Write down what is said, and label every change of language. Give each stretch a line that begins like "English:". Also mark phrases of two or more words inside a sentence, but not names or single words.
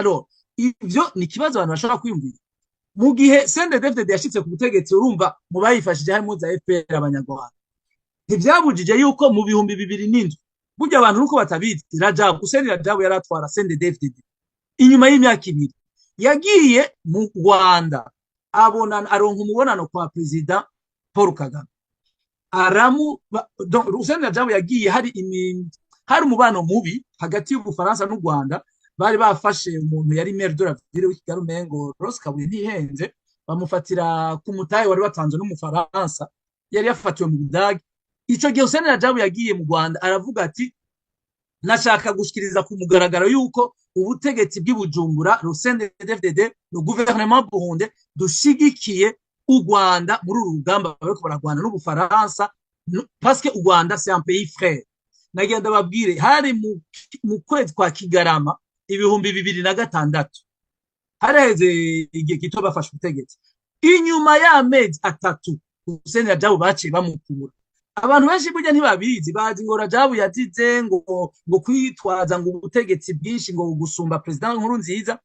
Rundi: Alors ivyo ni kibazo abantu bashaka kwiyumvira. Mu gihe CNDD-FDD yashitse ku butegetsi, urumva mu bayifashije harimo za FPR abanyarwanda, ntivyabujije yuko mu bihumbi 2007 burya abantu nuko batabizi Hussein Rajab yaratwara CNDD-FDD inyuma y'imyaka 2 yagiye mu Rwanda abonana aronka umubonano kwa president Paul Kagame donc Hussein Rajab yagiye hari umubano mubi hagati y'Ubufaransa n'u Rwanda. Bari bafashe umuntu yari
French: maire de la ville
Rundi: w'Kigali Mengo Rose Kabuye ntihenze, bamufatira ku mutahe wari watanzwe n'Umufaransa, yari yafatiwe mu Budage. Ico gihe Hussein Rajab yagiye mu Rwanda aravuga ati nashaka gushikiriza ku mugaragaro yuko ubutegetsi bw'Ibujumbura CNDD-FDD no gouvernement Burundi dushigikiye u Rwanda muri uru rugamba bariko baragwana n'Ubufaransa,
French: parce que u Rwanda c'est un pays frère.
Rundi: Nagenda babwire hari mu kwezi kwa Kigarama 2006 hareze igihe gito bafashe ubutegetsi, inyuma y'amezi 3 Hussein Rajab baciye bamukura. Abantu benshi burya ntibabizi, bazi ngo Rajab yazize ngo kwitwaza ngo ubutegetsi bwinshi ngo gusumba president Nkurunziza.